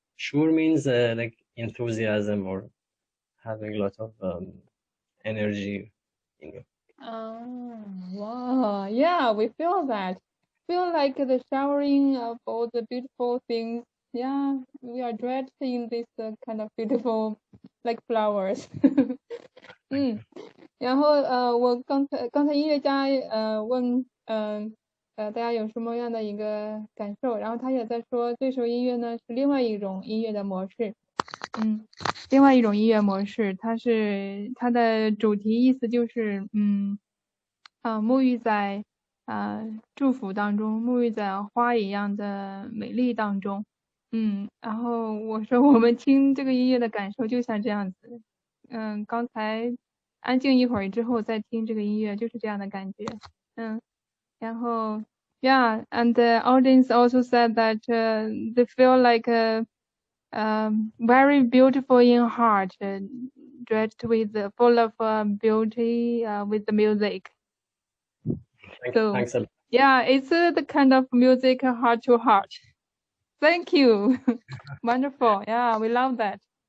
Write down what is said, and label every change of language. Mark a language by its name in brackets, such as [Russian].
[English] Shur means like enthusiasm or having a lot of energy in you. oh, wow. Yeah, we feel that. Feel like the showering of all the beautiful things. Yeah, we are dressed in this kind of beautiful, like flowers. [Chinese] 然后我刚才音乐家问大家有什么样的一个感受，然后他也在说这首音乐呢是另外一种音乐的模式，另外一种音乐模式，它的主题意思就是沐浴在祝福当中，沐浴在花一样的美丽当中，然后我说我们听这个音乐的感受就像这样子，刚才安静一会儿之后再听这个音乐就是这样的感觉，然后 [English] yeah, and the audience also said that they feel like very beautiful in heart, dressed with full of beauty with the music. So Thanks a lot. yeah, it's the kind of music heart to heart. Thank you. Wonderful. Yeah, we love that.